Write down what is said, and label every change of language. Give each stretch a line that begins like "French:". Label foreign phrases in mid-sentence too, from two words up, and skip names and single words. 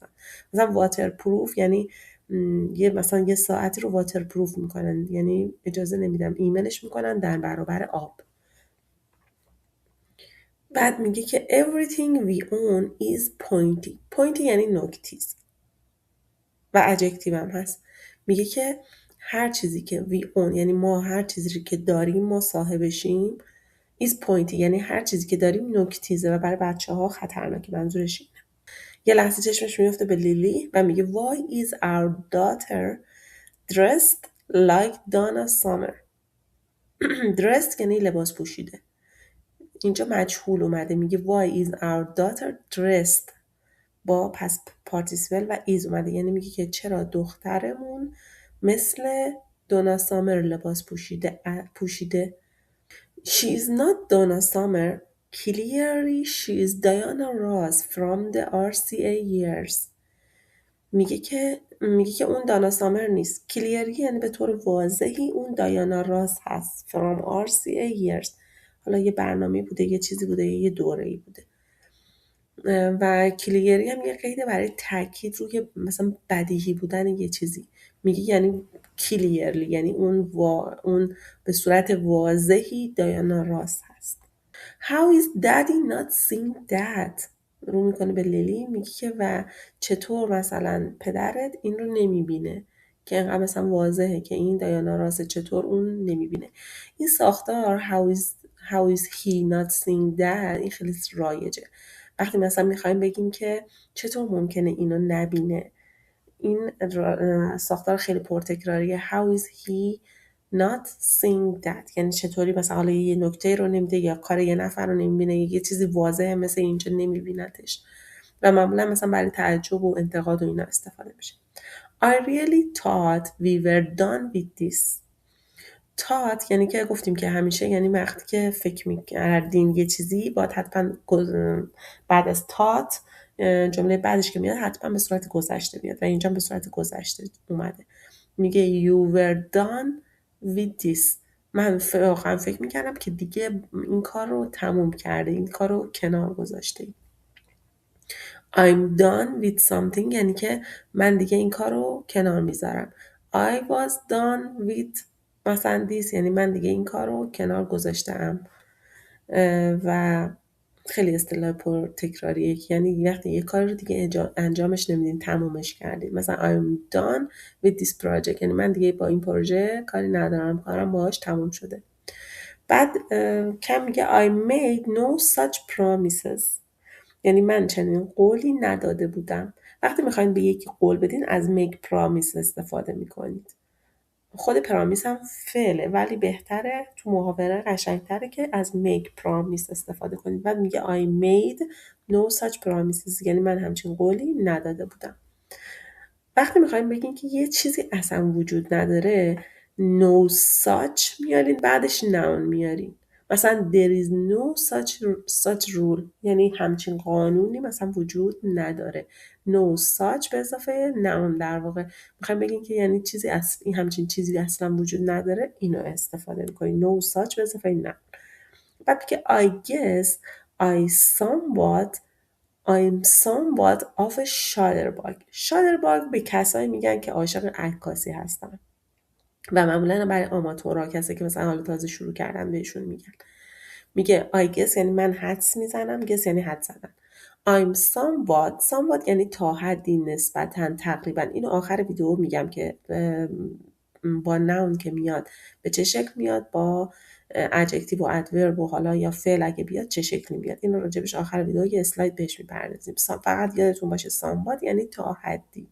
Persian: مثلا واتر پروف یعنی مثلا یه ساعتی رو واتر پروف میکنن، یعنی اجازه نمیدم، ایمنش میکنن در برابر آب. بعد میگه که
English: everything we own is pointy.
Persian: pointy یعنی نوک‌تیز و ادجکتیو هم هست. میگه که هر چیزی که
English: we own،
Persian: یعنی ما هر چیزی که داریم، ما صاحبشیم،
English: is pointy
Persian: یعنی هر چیزی که داریم نوک‌تیزه و برای بچه‌ها خطرناکه. منظورش اینه. یه لحظه چشمش میفته به لیلی و میگه
English: why is our daughter dressed like Donna Summer.
Persian: dressed یعنی لباس پوشیده. اینجا مجهول اومده، میگه
English: why is our daughter dressed
Persian: با
English: past participle
Persian: و ایز اومده، یعنی میگه که چرا دخترمون مثل دونا سامر لباس پوشیده.
English: She is not Donna Summer. Clearly she is Diana Ross from the RCA years.
Persian: میگه که اون دانا سامر نیست. Clearly یعنی به طور واضحی اون دایانا راس هست.
English: From RCA years.
Persian: حالا یه برنامه بوده، یه چیزی بوده، یه دوره‌ای بوده. و کلیری هم یه قیده برای تاکید روی مثلا بدیهی بودن یه چیزی. میگه یعنی کلیرلی، یعنی اون به صورت واضحی دایانا راس هست.
English: How is daddy not seeing that.
Persian: رو میکنه به لیلی، میگه که و چطور مثلا پدرت این رو نمیبینه که اینقدر مثلا واضحه که این دایانا راسه، چطور اون نمیبینه. این ساختار
English: how is he not seeing that
Persian: این خیلی رایجه. وقتی مثلا میخوایم بگیم که چطور ممکنه اینو نبینه، این ساختار خیلی پرتکراریه.
English: how is he not seeing that
Persian: یعنی چطوری مثلا حالا یه نکته رو نمیده یا کار یه نفر رو نمیبینه، یه چیزی واضحه مثل اینجا نمیبینتش و معمولا مثلا برای تعجب و انتقاد و اینا استفاده میشه.
English: I really thought we were done with this.
Persian: thought یعنی که گفتیم که همیشه یعنی وقتی که فکر میکردین یه چیزی باید حتما بعد از thought جمله بعدش که میاد حتما به صورت گذشته میاد و اینجا به صورت گذشته اومده. میگه
English: you were done with this.
Persian: من واقعا فکر میکردم که دیگه این کار رو تموم کرده، این کار رو کنار گذاشته.
English: I'm done with something
Persian: یعنی که من دیگه این کار رو کنار میذارم.
English: I was done with
Persian: مثلا this یعنی من دیگه این کار رو کنار گذاشتم. و خیلی اصطلاح پر تکراریه، یعنی وقتی یه کار رو دیگه انجامش نمیدین، تمومش کردین. مثلا
English: I'm done with this project
Persian: یعنی من دیگه با این پروژه کاری ندارم، کارم باهاش تموم شده. بعد کم میگه
English: I made no such promises
Persian: یعنی من چنین قولی نداده بودم. وقتی میخواین به یکی قول بدین از
English: make promise
Persian: استفاده میکنید. خود پرامیس هم فعله ولی بهتره تو محاوره قشنگتره که از
English: make promise
Persian: استفاده کنید. بعد میگه
English: I made no such promises،
Persian: یعنی من همچین قولی نداده بودم. وقتی میخوایم بگین که یه چیزی اصلا وجود نداره
English: no such
Persian: میارین بعدش noun میارین.
English: مثلا there is no such rule،
Persian: یعنی همچین قانونی مثلا وجود نداره.
English: no such
Persian: به اضافه noun در واقع میخوایم بگین که یعنی چیزی این همچین چیزی اصلا وجود نداره، اینو استفاده میکنین
English: no such
Persian: به اضافه noun. بعد که
English: I guess I'm somewhat of a shutterbug.
Persian: shutterbug به کسایی میگن که عاشق عکاسی هستن و معمولا برای آماتورها، کسی که مثلا حالا تازه شروع کردن بهشون میگن. میگه
English: I guess
Persian: یعنی من حدس میزنم، guess یعنی حدس زدن.
English: I'm somewhat
Persian: یعنی تا حدی، نسبتا، تقریبا. اینو آخر ویدیو میگم که با نون که میاد به چه شکل میاد، با ادجکتیو و ادورب و حالا یا فعل اگه بیاد چه شکلی میاد. اینو راجبش آخر ویدیو یه اسلاید بهش میپردازیم. فقط یادتون باشه somewhat یعنی تا حدی.